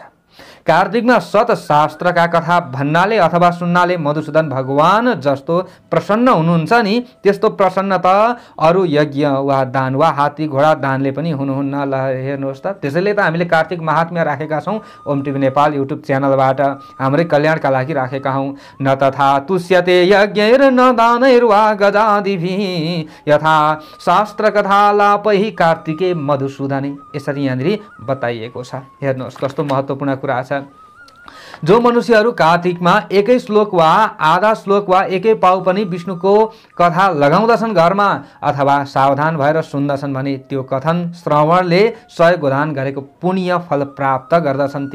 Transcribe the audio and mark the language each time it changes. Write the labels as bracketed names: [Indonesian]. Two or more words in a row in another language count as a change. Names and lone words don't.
[Nepali] कार्तिकमा सत शास्त्रका कथा भन्नाले अथवा सुन्नाले मधुसूदन भगवान जस्तो प्रसन्न हुनुहुन्छ नि, त्यस्तो प्रसन्न त अरू यज्ञ वा दान वा हात्ती घोडा दानले पनि हुनुहुन्न। ल हेर्नुहोस् त, त्यसैले त हामीले कार्तिक महात्म्य राखेका छौँ ओम टिभी नेपाल युट्युब च्यानलबाट, हाम्रै कल्याणका लागि राखेका हौँ। [Sanskrit] न तथा तुष्यते यज्ञैर न दानैर्वा गजादिभिः यथा शास्त्र कथा लापहि कार्तिके मधुसूदने, [Nepali] यसरी यहाँनिर बताइएको छ। हेर्नुहोस् कस्तो महत्त्वपूर्ण कुरा छ। जो मनुष्यहरू कार्तिकमा एकै श्लोक वा आधा श्लोक वा एकै पाउ पनि विष्णुको कथा लगाउँदछन् घरमा अथवा सावधान भएर सुन्दछन् भने त्यो कथन श्रवणले 100 गोदान गरेको पुण्य फल प्राप्त गर्दछन्।